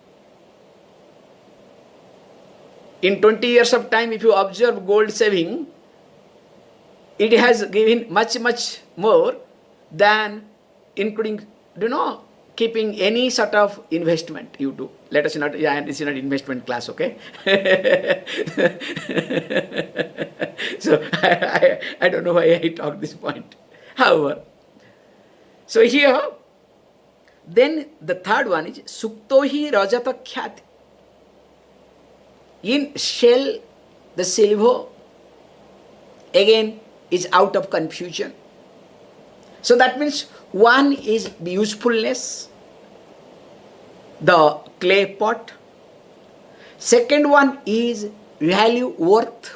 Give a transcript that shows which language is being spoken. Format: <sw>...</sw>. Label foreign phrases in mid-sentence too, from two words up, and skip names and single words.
<en>In 20 years of time, if you observe gold saving, it has given much more than including, keeping any sort of investment you do. Let us not, this is not investment class, okay? So I don't know why I talk this point. However, so here, then the third one is</en> <sa>suktohi rajata khyati.</sa> <en>In shell, the silver, again, is out of confusion. So that means one is usefulness, the clay pot. Second one is value, worth.</en>